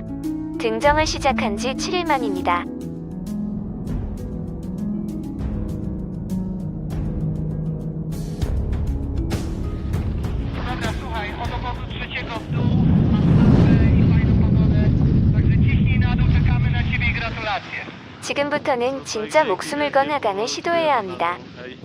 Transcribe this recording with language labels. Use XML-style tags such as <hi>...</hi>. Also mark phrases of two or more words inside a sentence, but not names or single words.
<ko>등정을 시작한 지 7일 만입니다.</ko> <pl>Dobra, słuchaj, od obozu trzeciego w dół, masz lampę i fajną pogodę, także ciśnij na dół, czekamy na ciebie i gratulacje.</pl> <ko>지금부터는 진짜 목숨을 건 하강을 시도해야 합니다.</ko> <pl>Hej.</pl>